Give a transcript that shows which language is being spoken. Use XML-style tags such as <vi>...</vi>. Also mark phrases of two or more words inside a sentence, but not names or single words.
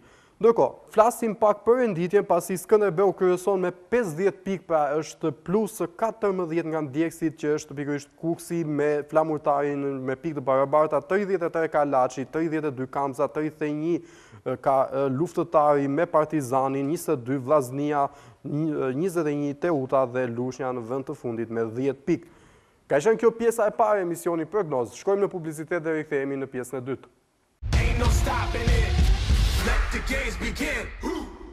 <sq>Ndërkohë, flasim pak për renditjen pasi Skënderbeu kryeson me 50 pikë, pra është plus 14 nga ndjekësit që është pikërisht Kuksi me Flamurtarin me pikë të barabarta, 33 ka Laçi, 32 Kamza, 31 ka Luftëtari me Partizanin, 22 Vllaznia, 21 Teuta dhe Lushnja në vend të fundit me 10 pikë. Ka qenë kjo pjesa e parë e emisioni Prognoze. Shkojmë në publicitet dhe rikthehemi në pjesën e dytë.</sq> <en>Ain't no stopping it. Let the games begin.</en>